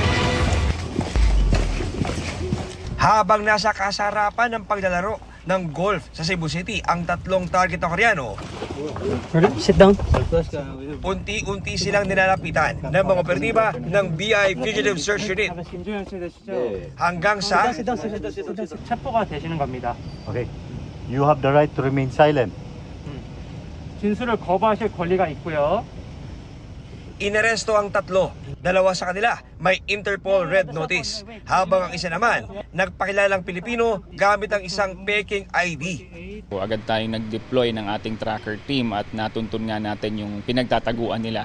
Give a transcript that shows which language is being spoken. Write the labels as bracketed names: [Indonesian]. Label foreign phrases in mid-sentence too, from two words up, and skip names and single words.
[Filipino] Habang nasa kasarapan ng paglalaro ng golf sa Cebu City ang 3 target na Koreano, [English] sit down. [Filipino] unti-unti silang nilalapitan ng mga operatiba ng BI Fugitive Search Unit. Hanggang sa [Korean] 체포가 되시는 겁니다. Okay. [English] You have the right to remain silent. [Korean] 진술을 거부하실 권리가 있고요. [Filipino] inaresto ang 3. 2 sa kanila may Interpol Red Notice, habang ang isa naman nagpakilalang Pilipino gamit ang isang peking ID. Agad tayong nag-deploy ng ating [English] tracker team [Filipino] at natuntun nga natin yung pinagtataguan nila.